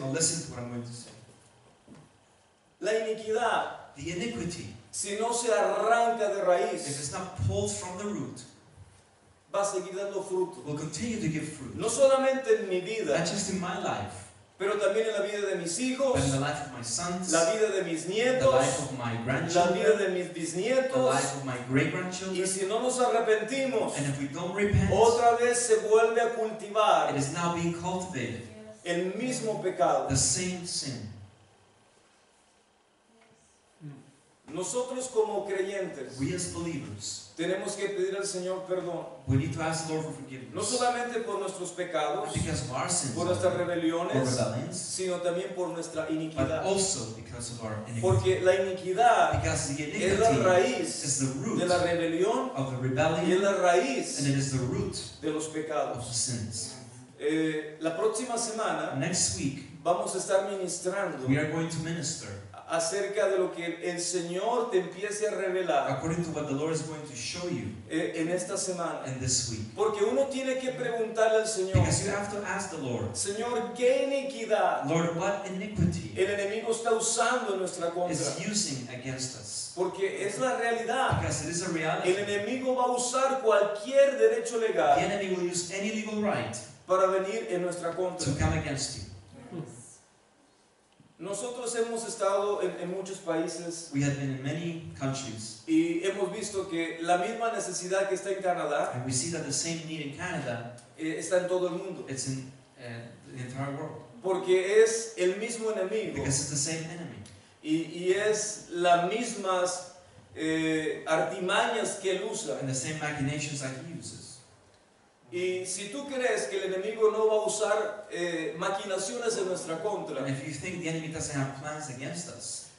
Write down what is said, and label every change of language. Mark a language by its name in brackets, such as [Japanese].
[English] Now listen to what I'm going to say. [Spanish] La iniquidad, [English] The iniquity, [Spanish] si no se arranca de [English] if [Spanish] raíz, [English] it's not pulled from the root, [Spanish] va a seguir dando fruto. [English] will continue to give fruit. [Spanish] No solamente en mi vida, [English] Not just in my life, [Spanish] pero también en la vida de mis [English] but in [Spanish] hijos, [English] the life of my sons, [Spanish] la vida de mis [English] the [Spanish] nietos, [English] life of my [Spanish] la vida [English] grandchildren, [Spanish] de mis [English] the [Spanish] bisnietos. [English] life of my great-grandchildren. [Spanish] Y si no nos arrepentimos, [English] And if we don't repent, [Spanish] otra vez se vuelve a cultivar [English] it is now being cultivated, [Spanish] el mismo pecado. [English] the same sin. [Spanish] Nosotros como creyentes [English] We as believers, [Spanish] tenemos que pedir al Señor perdón, [English] we need to ask the Lord for [Spanish] no [English] forgiveness, [Spanish] solamente por nuestros pecados, [English] not because of our sins [Spanish] por [English] or [Spanish] nuestras rebeliones, [English] rebellions, [Spanish] sino también por nuestra [English] but [Spanish] iniquidad. [English] also because of our iniquity. [Spanish] Porque la iniquidad [English] Because the [Spanish] es la [English] iniquity [Spanish] raíz [English] is the root [Spanish] de la rebelión [English] of the [Spanish] y es [English] rebellion, [Spanish] la raíz [English] and it is the root [Spanish] de los [English] of the [Spanish] pecados. [English] sins. [Spanish] La próxima semana [English] Next week, [Spanish] vamos a estar ministrando [English] we are going to minister [Spanish] acerca de lo que el Señor te empiece a revelar [English] according to what the Lord is going to show you [Spanish] en esta semana. [English] in this week. [Spanish] Porque uno tiene que preguntarle al Señor, [English] Because you have to ask the Lord, [Spanish] Señor, ¿qué iniquidad [English] Lord, what iniquity [Spanish] el enemigo está usando en nuestra contra? [English] is using against us? [Spanish] Porque es la realidad. [English] Because it is a [Spanish] El [English] reality. [Spanish] enemigo va a usar cualquier derecho [English] The legal enemy will use any legal right [Spanish] para venir en nuestra [English] to [Spanish] contra. [English] come against you. [Spanish] Nosotros hemos estado en muchos países [English] We have been in many countries, [Spanish] y hemos visto que la misma necesidad que está en Canadá [English] and we see that the same need in Canada, [Spanish] está en todo el mundo. [English] it's in the entire world. [Spanish] Porque es el mismo enemigo [English] Because it's the same enemy. [Spanish] y es las mismas artimañas que él usa. [English] And the same machinations that he uses. [Spanish] Y si tú crees que el enemigo no va a usar maquinaciones en nuestra contra, [English] And if you think the enemy doesn't have plans against us,